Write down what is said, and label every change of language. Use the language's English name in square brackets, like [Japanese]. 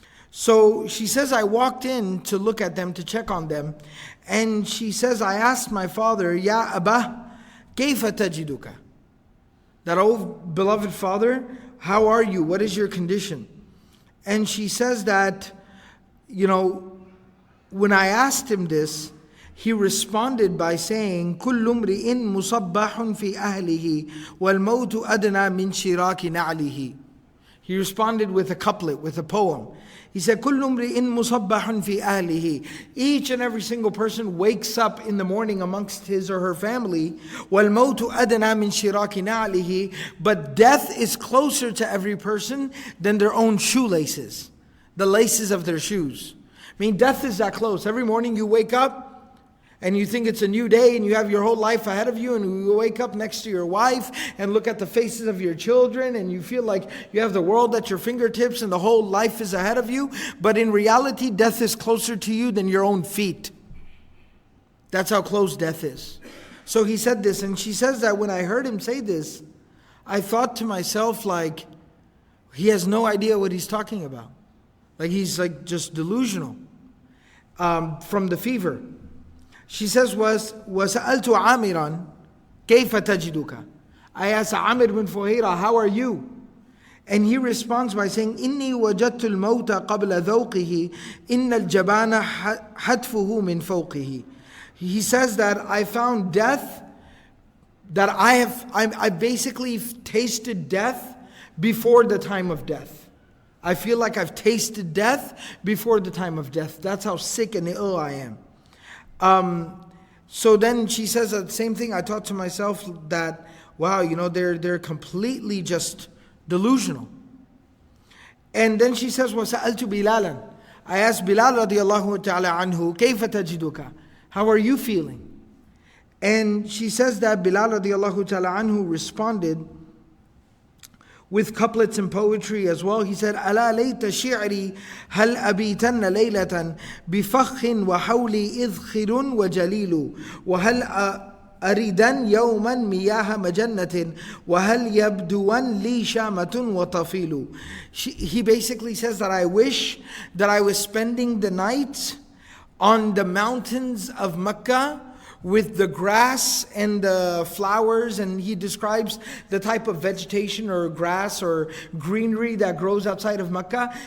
[English] So she says, I walked in to look at them, to check on them. And she says, I asked my father, [Arabic] Ya Abba, kayfa tajiduka? [English] That, oh beloved father, how are you? What is your condition? And she says that, when I asked him this, he responded by saying, [Arabic] كل امرئ مصبح في أهله والموت أدنى من شراك نعله. [English] He responded with a couplet, with a poem. He said, [Arabic] كل امرئ مصبح في أهله. [English] Each and every single person wakes up in the morning amongst his or her family. [Arabic] والموت أدنى من شراك نعله. [English] But death is closer to every person than their own shoelaces, the laces of their shoes. I mean, death is that close. Every morning you wake up and you think it's a new day and you have your whole life ahead of you, and you wake up next to your wife and look at the faces of your children and you feel like you have the world at your fingertips and the whole life is ahead of you. But in reality, death is closer to you than your own feet. That's how close death is. So he said this, and she says that when I heard him say this, I thought to myself, like, he has no idea what he's talking about. Like, he's like just delusional from the fever. She says, [Arabic] وَسَأَلْتُ عَامِرًا كَيْفَ تَجِدُكَ. [English] I asked Amir bin Fuhaira, how are you? And he responds by saying, [Arabic] إِنِّي وَجَدْتُ الْمَوْتَ قَبْلَ ذَوْقِهِ إِنَّ الْجَبَانَ حَتْفُهُ مِنْ فَوْقِهِ. [English] He says that I found death, that I basically tasted death before the time of death. I feel like I've tasted death before the time of death. That's how sick and ill I am. So then she says the same thing. I thought to myself that, wow, they're completely just delusional. And then she says, [Arabic] وَسَأَلْتُ بِلَالًا. [English] I asked Bilal radiallahu ta'ala anhu, [Arabic] كَيْفَ تَجِدُكَ. [English] How are you feeling? And she says that Bilal radiallahu ta'ala anhu responded with couplets and poetry as well. He said, [Arabic] ألا ليت شعري هل أبيتن ليلة بفخ وحولي إذخر وجليل وهل أريدن يوما مياه مجنة وهل يبدون لي شامة وطفيل. [English] He basically says that I wish that I was spending the night on the mountains of Mecca with the grass and the flowers, and he describes the type of vegetation or grass or greenery that grows outside of Mecca.